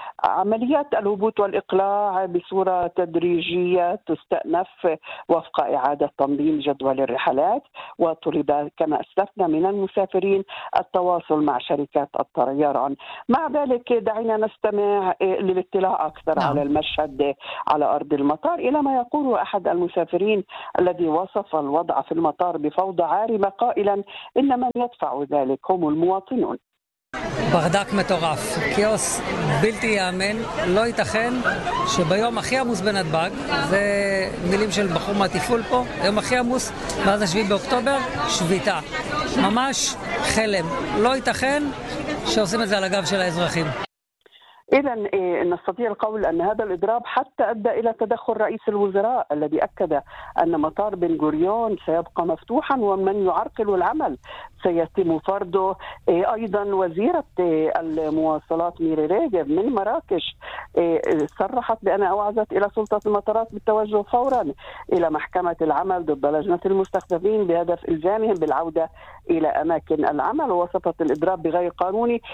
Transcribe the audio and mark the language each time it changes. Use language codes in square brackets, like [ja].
[ar] عمليات الهبوط والإقلاع بصورة تدريجية تستأنف وفق إعادة تنظيم جدول الرحلات، وطلب كما أسلفنا من المسافرين التواصل مع شركات الطيران. مع ذلك دعينا نستمع للاطلاع أكثر على المشهد على أرض المطار إلى ما يقول أحد المسافرين الذي وصف الوضع في المطار بفوضى عارمة قائلا: إن من يدفع ذلك هم المواطنون. [he] ברדק מטורף, כאוס בלתי יאמן, לא ייתכן שביום הכי עמוס בנתב"ג, זה מילים של בחור מהטיפול פה, יום הכי עמוס מאז השביעי באוקטובר, שביתה. ממש חלם, לא ייתכן שעושים את זה על הגב של האזרחים. [ar] إذن نستطيع القول أن هذا الإضراب حتى أدى إلى تدخل رئيس الوزراء الذي أكد أن مطار بن غوريون سيبقى مفتوحا ومن يعرقل العمل سيتم فرضه. أيضا وزيرة المواصلات ميري ريجب من مراكش صرحت بأن أوعزت إلى سلطة المطارات بالتوجه فورا إلى محكمة العمل ضد لجنة المستخدمين بهدف إلزامهم بالعودة إلى أماكن العمل، ووصفت الإضراب بغير قانوني.